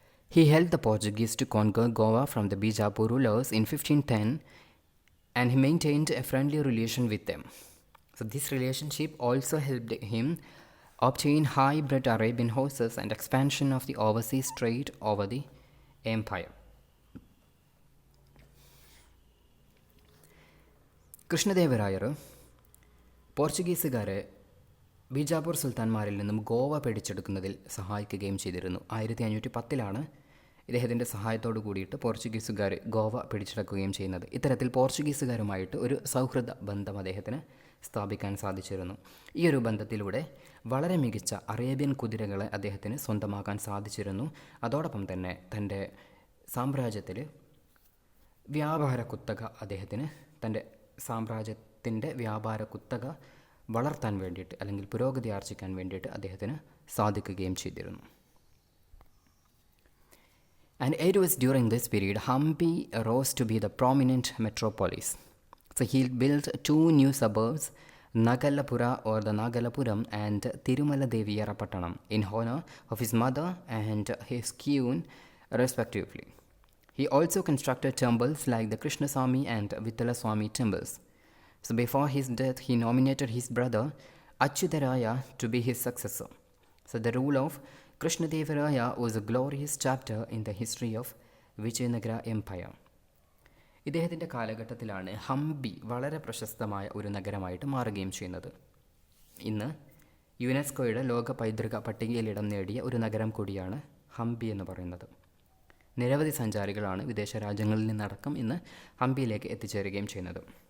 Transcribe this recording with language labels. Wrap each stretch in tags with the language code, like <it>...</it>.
<en>He helped the Portuguese to conquer Goa from the Bijapur rulers in 1510 and he maintained a friendly relation with them. So this relationship also helped him obtain high-bred Arabian horses and expansion of the overseas trade over the empire.</en> <ml>Krishnadevarayar പോർച്ചുഗീസുകാരെ Bijapur സുൽത്താൻമാരിൽ നിന്നും ഗോവ പിടിച്ചെടുക്കുന്നതിൽ സഹായിക്കുകയും ചെയ്തിരുന്നു. 1510 ഇദ്ദേഹത്തിൻ്റെ സഹായത്തോടു കൂടിയിട്ട് പോർച്ചുഗീസുകാർ ഗോവ പിടിച്ചെടുക്കുകയും ചെയ്യുന്നത്. ഇത്തരത്തിൽ പോർച്ചുഗീസുകാരുമായിട്ട് ഒരു സൗഹൃദ ബന്ധം അദ്ദേഹത്തിന് സ്ഥാപിക്കാൻ സാധിച്ചിരുന്നു. ഈ ഒരു ബന്ധത്തിലൂടെ വളരെ മികച്ച അറേബ്യൻ കുതിരകളെ അദ്ദേഹത്തിന് സ്വന്തമാക്കാൻ സാധിച്ചിരുന്നു. അതോടൊപ്പം തന്നെ തൻ്റെ സാമ്രാജ്യത്തിൽ വ്യാപാര കുത്തക അദ്ദേഹത്തിന് തൻ്റെ സാമ്രാജ്യത്തിൻ്റെ വ്യാപാര കുത്തക വളർത്താൻ വേണ്ടിയിട്ട് അല്ലെങ്കിൽ പുരോഗതി ആർജിക്കാൻ വേണ്ടിയിട്ട് അദ്ദേഹത്തിന് സാധിക്കുകയും ചെയ്തിരുന്നു.</ml> <en>And it was during this period Hampi rose to be the prominent metropolis. So he built 2 new suburbs, Nagalapura or the Nagalapuram and Tirumala Deviyarapattanam, in honor of his mother and his queen respectively. He also constructed temples like the Krishnaswamy and Vittalaswamy temples. So before his death, he nominated his brother Achyutaraya to be his successor. So the rule of Krishnadevaraya was a glorious chapter in the history of Vijayanagara Empire.</en> <ml>ഇദ്ദേഹത്തിൻ്റെ കാലഘട്ടത്തിലാണ് ഹംപി വളരെ പ്രശസ്തമായ ഒരു നഗരമായിട്ട് മാറുകയും ചെയ്യുന്നത്. ഇന്ന് യുനെസ്കോയുടെ ലോക പൈതൃക പട്ടികയിൽ ഇടം നേടിയ ഒരു നഗരം കൂടിയാണ് ഹംപി എന്ന് പറയുന്നത്. നിരവധി സഞ്ചാരികളാണ് വിദേശ രാജ്യങ്ങളിൽ നിന്നടക്കം ഇന്ന് ഹംപിയിലേക്ക് എത്തിച്ചേരുകയും ചെയ്യുന്നത്.</ml>